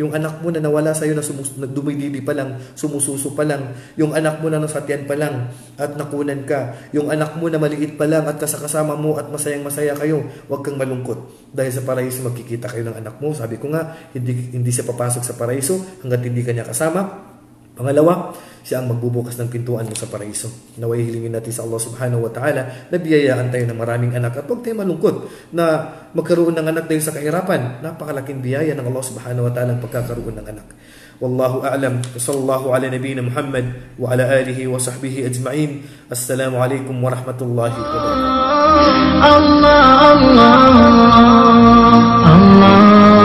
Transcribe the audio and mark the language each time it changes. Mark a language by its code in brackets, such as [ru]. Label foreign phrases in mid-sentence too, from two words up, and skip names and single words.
[tl] Yung anak mo na nawala sa'yo na dumididi pa lang, sumususo pa lang, yung anak mo na nasatian pa lang at nakunan ka, yung anak mo na maliit pa lang at kasama mo at masayang-masaya kayo, huwag kang malungkot. Dahil sa paraiso magkikita kayo ng anak mo. Sabi ko nga, hindi siya papasok sa paraiso hanggat hindi kanya kasama. Pangalawa, siya ang magbubukas ng pintuan mo sa paraiso. Naway hilingin natin sa Allah [ar] سبحانه وتعالى [tl] na biyayaan tayo ng maraming anak at huwag tayo malungkot na magkaroon ng anak dahil sa kahirapan. Napakalaking biyaya ng Allah [ar] سبحانه وتعالى [tl] ang pagkakaroon ng anak. [ar] والله أعلم. صلى الله على نبينا محمد وعلى آله وصحبه أجمعين. السلام عليكم ورحمة الله وبركاته. Allah, Allah, Allah.